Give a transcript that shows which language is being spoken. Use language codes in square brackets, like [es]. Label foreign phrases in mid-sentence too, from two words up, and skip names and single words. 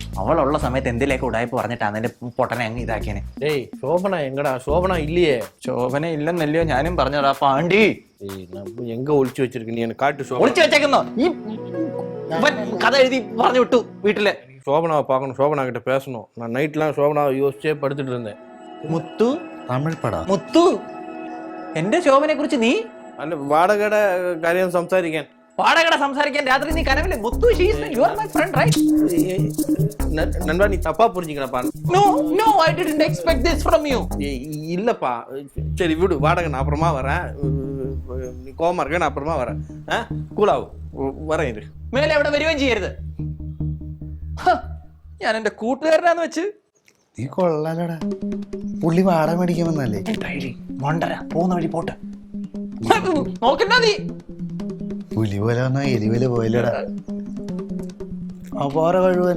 [ml] അവളുള്ള സമയത്ത് എന്തിലേക്ക് ഉടായ്പ പറഞ്ഞിട്ടാണ് അതിന്റെ പൊട്ടനെ അങ്ങ് ഇതാക്കിയനെ. ഡേയ് ശോഭന എങ്ങടാ? ശോഭന ഇല്ലയേ? ശോഭന ഇല്ലെന്നല്ലയോ ഞാനും പറഞ്ഞതാ പാണ്ടി. [ta] எங்க ஒளிச்சு வெச்சிருக்கும் நீ? காட்டு ஷோபனா. [ml] ഒളിച്ചു വെച്ചേക്കുന്നോ ഈ കഥ എഴുതി പറഞ്ഞു വിട്ടു വീട്ടിലെ. [ta] ശോഭനാவை பார்க்கணும், ശോഭന கிட்ட பேசணும். நான் நைட்லாம் ശോഭനാவை யோசிச்சே படுத்துட்டு இருந்தேன். [ml] മുത്തു തമിഴ് പടാ മുത്തു എന്റെ ശോഭനെ കുറിച്ച് നീ അല്ല വാടകയുടെ കാര്യം സംസാരിക്കാൻ. വാടകട സംസാരിക്കാൻ രാത്രി നീ കനവില്ലേ? മുത്തു [en] you are my friend right? [ta] நண்பா நீ தப்பா புரிஞ்சுக்கிறப்பா. [en] No no I didn't expect this from you. [ta] இல்லப்பா சரி விடு, வாடகை நான் அப்புறமா வரேன். நீ கோவமா இருக்க, நான் அப்புறமா வரேன். கூலாவும் வரேன். இரு [ml] മേലെ അവിടെ വരികയും ചെയ്യരുത്. ഞാൻ എന്റെ കൂട്ടുകാരനാന്ന് വെച്ച് നീ കൊള്ളാലടാ. പുള്ളി വാടക മേടിക്കാമെന്നല്ലേ? മണ്ടര പോകുന്ന വഴി പോട്ടെ നോക്കണ്ട നീ. പുലി പോലെ വന്നാ എലി പോലെ പോയല്ലടാ. അപാര കഴിവന്നെ.